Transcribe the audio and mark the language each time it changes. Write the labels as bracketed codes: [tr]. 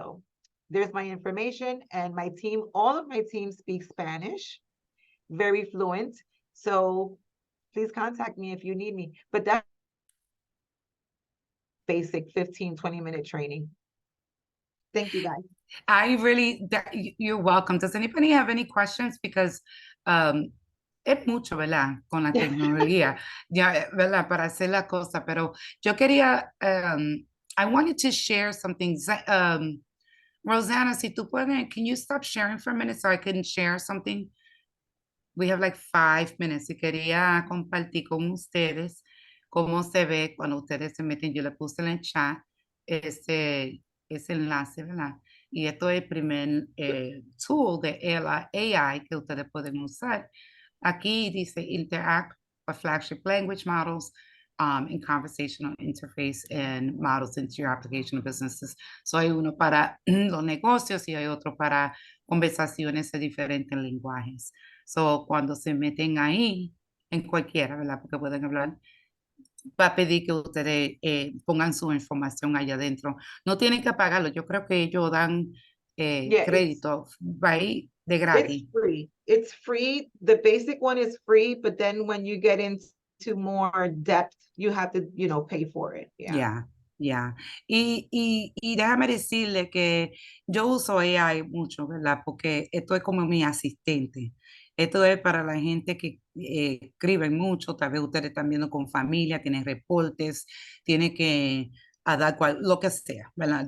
[en] So there's my information, and my team, all of my team speaks Spanish, very fluent. So please contact me if you need me. But that's basic 15, 20-minute training. Thank you, guys. You're welcome. Does anybody have any questions? [es] Because es mucho, ¿verdad? Con la tecnología, ya, ¿verdad? Para hacer la cosa, pero yo quería, [en] I wanted to share something. Rosanna, [es] si tú puedes, [en] can you stop sharing for a minute so I can share something? We have like 5 minutes. [es] Y quería compartir con ustedes cómo se ve cuando ustedes se meten. Yo le puse en el chat ese enlace, ¿verdad? Y esto es el primer tool de AI que ustedes pueden usar. Aquí dice [en] interact with flagship language models and conversational interface and models into your application of businesses. [es] So hay uno para los negocios y hay otro para conversaciones de diferentes lenguajes. So cuando se meten ahí, en cualquiera, ¿verdad? Porque pueden hablar va a pedir que ustedes pongan su información allá adentro. No tienen que pagarlo. Yo creo que ellos dan [en] Yeah, [es] crédito ahí de gratis. [en] it's free. It's free. The basic one is free, but then when you get into more depth, you have to, you know, pay for it. Yeah. [es] Ya, ya. Y déjame decirle que yo uso AI mucho, ¿verdad? Porque esto es como mi asistente. Esto es para la gente que escribe mucho, tal vez ustedes están viendo con familia, tienen reportes, tiene que a dar lo que sea, ¿verdad?